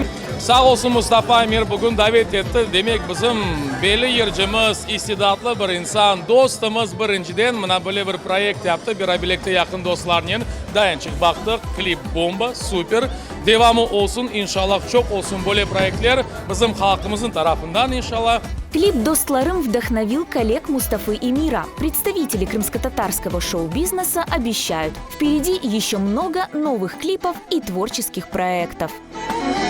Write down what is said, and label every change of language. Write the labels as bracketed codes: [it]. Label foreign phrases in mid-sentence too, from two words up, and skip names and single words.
[crh] Sağ olsun Mustafa Emir bugün davet etti. Demek bizim belli yercimiz, istidatlı bir insan, dostumuz birinciden bana böyle bir proyekt yaptı. Bir birlikte yakın dostlarla dayanışık baktık. Klip bomba, süper. Devamı olsun inşallah, çok olsun böyle projeler bizim halkımızın tarafından inşallah. [ru] Клип «Достларым» вдохновил коллег Мустафы и Мира. Представители крымско-татарского шоу-бизнеса обещают, впереди еще много новых клипов и творческих проектов.